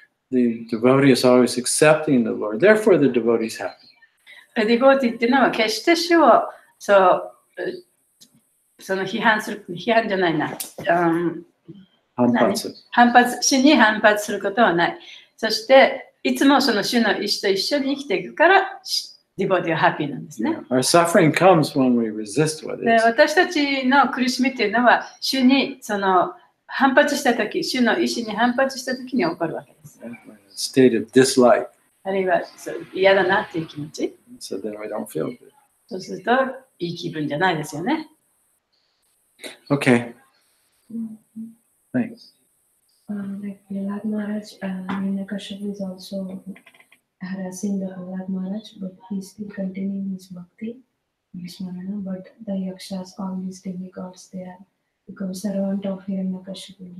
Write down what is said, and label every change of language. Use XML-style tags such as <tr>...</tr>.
<en>The devotee is always accepting the Lord. Therefore, the devotee is happy.</en> <ja>ディボーティーっていうのは決して主をその批判じゃないな。主に反発することはない。そして、いつもその主の意志と一緒に生きていくから、ディボーティーはハッピーなんですね。</ja> <en>Our suffering comes when we resist what</en> <ja>で、</ja> <en>is.</en> <ja>私たちの苦しみっていうのは、主に反発したとき、主の意志に反発したときに起こるわけです。</ja> <en>A state of dislike.</en> <ja>あるいは嫌だなっていう気持ち。</ja> <en>So then we don't feel good.</en> <ja>そうすると、いい気分じゃないですよね。</ja> <en>Okay. Thanks. Like Prahlad Maharaj, Hiranyakashipu is also harassing the Prahlad Maharaj, but he's still continuing his bhakti, Vishmarana. But the yakshas, all these demigods, they are become servant of Hiranyakashipu.</en>